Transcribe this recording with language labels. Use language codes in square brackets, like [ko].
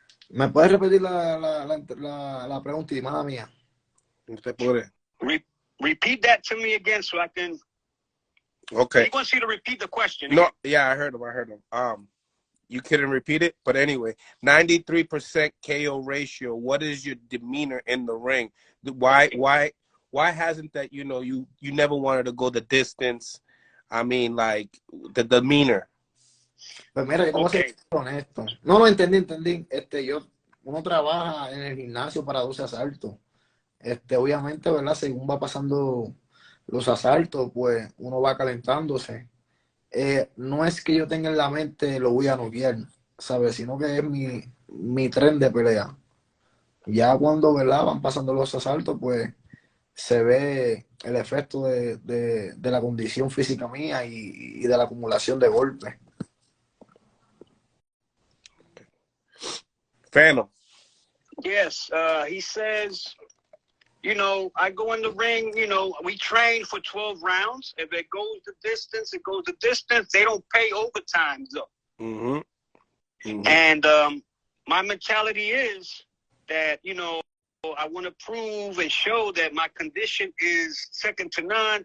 [es] ¿Me puedes repetir la pregunta, mala mía? [en] Repeat that to me again so I can... Okay. He wants you to repeat the question. No, yeah, I heard him. You couldn't repeat it, but anyway, 93% KO ratio. What is your demeanor in the ring? Why hasn't that, you never wanted to go the distance? I mean, like, the demeanor. [es] Pues mira, yo te voy a ser honesto. No, entendí. Uno trabaja en el gimnasio para 12 asaltos. Obviamente, ¿verdad? Según va pasando los asaltos, pues uno va calentándose. No es que yo tenga en la mente lo voy a noquear, ¿sabes? Sino que es mi tren de pelea. Ya cuando, ¿verdad? Van pasando los asaltos, pues se ve el efecto de la condición física mía y de la acumulación de golpes. [en] Phantom. Yes, he says, I go in the ring, we train for 12 rounds. If it goes the distance, it goes the distance. They don't pay overtime, though. Mm-hmm. And my mentality is that, I want to prove and show that my condition is second to none.